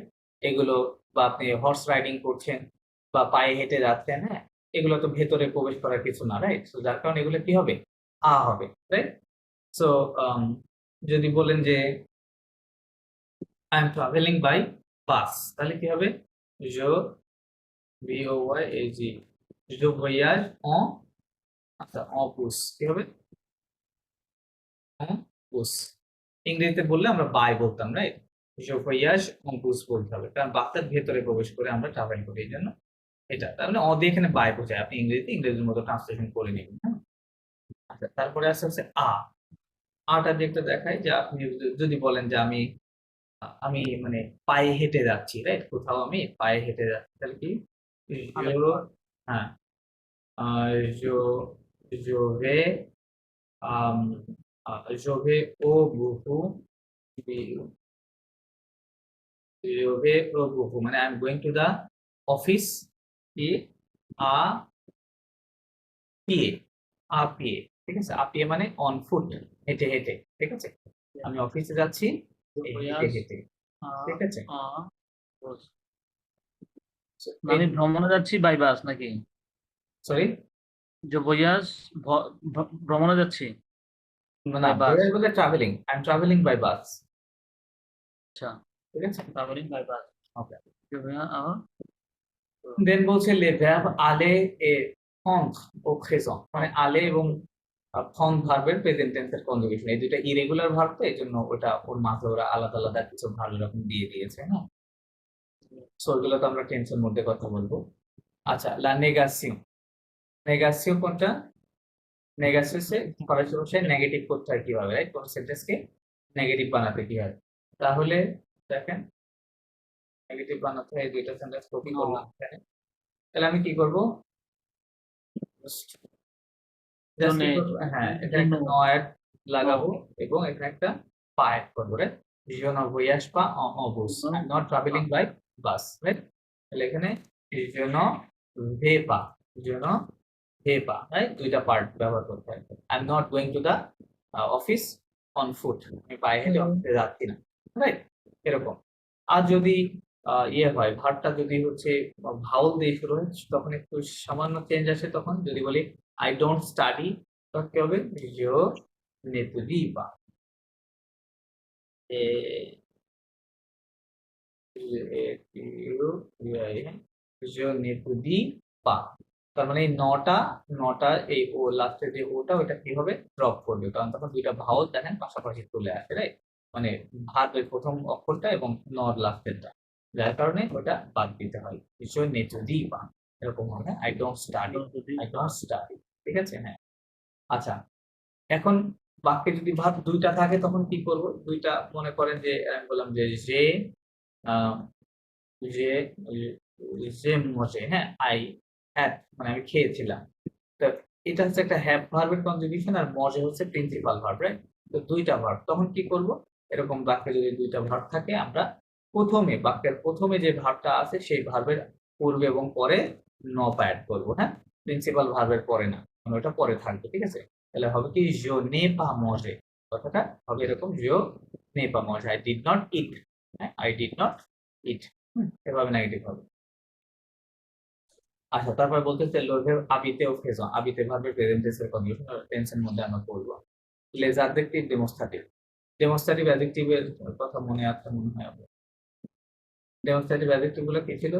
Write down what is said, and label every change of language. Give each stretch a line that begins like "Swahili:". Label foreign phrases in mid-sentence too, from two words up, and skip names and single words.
Bangla: এগুলো, বা আপনি হর্স রাইডিং করছেন বা পায়ে হেঁটে যাচ্ছেন, হ্যাঁ, এগুলো তো ভেতরে প্রবেশ করার কিছু না, রাইট? সো যার কারণে এগুলো কি হবে? আ হবে, রাইট? সো যদি বলেন যে
English: I am traveling by bus,
Bangla: তাহলে কি হবে? জো,
French: VOYAG, je voyage en, আচ্ছা, en bus,
Bangla: কি হবে?
French: En bus।
Bangla: ইংরেজিতে বললে আমরা বাই বলতাম, রাইট?
French: je voyage en bus
Bangla: বলতে হবে, কারণ বাসের ভেতরে প্রবেশ করে আমরা ট্রাভেল করি, এই জন্য এটা। তার মানে অ দিয়ে এখানে বাই বোঝায়, আপনি ইংরেজির মতো ট্রান্সলেশন করে নেবেন, হ্যাঁ। আচ্ছা, তারপরে আসছে হচ্ছে আটা দিয়ে একটা দেখায় যে আপনি যদি বলেন যে আমি মানে পায়ে হেঁটে যাচ্ছি, রাইট? কোথাও আমি পায়ে হেঁটে যাচ্ছি, তাহলে কি? হ্যাঁ,
French: je, je vais, je vais au bout, je vais au bout,
English: মানে I'm going to the office,
Bangla: কি?
French: à pied,
Bangla: ঠিক আছে? পিয়ে মানে
English: on foot,
Bangla: হেঁটে হেঁটে, ঠিক আছে? আমি অফিসে যাচ্ছি হেঁটে হেঁটে, ঠিক আছে? আমি ভ্রমণে যাচ্ছি
English: by bus
Bangla: নাকি? সরি, যে ভয়াস ভ্রমণে যাচ্ছি না,
English: by bus. voyage বলতে traveling, I am traveling by bus,
Bangla: আচ্ছা, ঠিক আছে?
English: traveling by bus.
Bangla: ওকে, যে ভয়া আ দেন বলছে
French: le verbe aller et prendre au présent,
Bangla: মানে aller এবং prendre ভার্বের প্রেজেন্ট টেন্সের কনজুগেশন, এই দুইটা
English: irregular verb,
Bangla: তো এজন্য ওটা ওর মাঝে ওরা আলাদা আলাদা কিছু ভালো রকম দিয়ে দিয়েছে, হ্যাঁ। সো ওইগুলো তো আমরা টেন্সের মধ্যে কথা বলবো। আচ্ছা, লা নেগাসিও, নেগাসিও কোনটা? নেগাসিও হচ্ছে ফরাসি ভাষায় নেগেটিভ করতে হয় কিভাবে, রাইট? কোন সেন্টেন্সকে নেগেটিভ বানাতে কি হয়? তাহলে দেখেন, নেগেটিভ বানাতে হয়, দুইটা সেন্টেন্স কপি করলাম এখানে, তাহলে আমি কি করব? জাস্ট কি করবো? হ্যাঁ, এখানে একটা নয়ের লাগাবো এবং এখানে একটা পা অ্যাড করবো, রাইট?
French: Je ne voyage pas en bus,
English: I'm not traveling by bus,
French: রাইট?
Bangla: তাহলে এখানে
French: je ne vais pas, je ne vais pas,
Bangla: রাইট? দুইটা পার্ট ব্যবহার করতে হয়।
English: I'm not going to the office on foot,
Bangla: আমি পায়ে হেঁটে অফিসে যাচ্ছি না, রাইট? এরকম। আর যদি ইয়ে হয়, ভার্বটা যদি হচ্ছে ভাওয়াল দিয়ে শুরু হয়, তখন একটু সামান্য চেঞ্জ আসে, তখন যদি বলি
English: I don't study,
Bangla: তখন কি হবে?
French: Je n'étudie pas. Et je n'étudie pas.
Bangla: তার মানে এই নটা এই ও লাস্টের যে ওটা ওটা কি হবে? ড্রপ করবে, কারণ তখন দুইটা ভাওয়াল দেখেন পাশাপাশি চলে আসে, রাইট? মানে ভার্বের প্রথম অক্ষরটা এবং নর লাস্টেরটা, যার কারণে ওটা বাদ দিতে হয়।
French: je n'étudie pas
Bangla: এরকম হবে।
English: I don't study, I don't study.
Bangla: ঠিক আছে? হ্যাঁ। আচ্ছা, এখন বাক্যে যদি ভার্ব দুইটা থাকে তখন কি করব? দুইটা মনে করেন যে আমি বললাম যে আ যে যে মজে, হ্যাঁ?
English: I had
Bangla: মানে আমি খেয়েছিলাম। তো এটা হচ্ছে একটা হ্যাভ ভার্বের কনজুগেশন আর মজে হচ্ছে
English: principal verb,
Bangla: রাইট? তো ২ টা ভার্ব। তখন কি করব? এরকম বাক্যে যদি ২ টা ভার্ব থাকে আমরা বাক্যের ১ম এ যে ভার্বটা আছে সেই ভার্বের পূর্বে এবং পরে নপ এড করব, হ্যাঁ? প্রিন্সিপাল ভার্বের পরে না। মানে ওটা পরে থাকবে, ঠিক আছে? তাহলে হবে কি?
French: Je n'ai pas mangé,
Bangla: কথাটা হবে এরকম
French: je n'ai pas mangé,
English: I did not eat, হ্যাঁ? I did not eat,
Bangla: এভাবে নেগেটিভ হবে। আচ্ছা, তারপরে বলতেছে লোভের আবিতে ও ফেজ। আবিতে ভার্বের প্রেজেন্ট টেন্স এর কন্ডিশন টেন্স এর মধ্যে আমরা পড়ব।
English: লেজ adjective, demonstrative. demonstrative adjective
Bangla: এর কথা মনে আছে মনে হয় আপনার।
English: demonstrative adjective
Bangla: গুলো কি ছিল?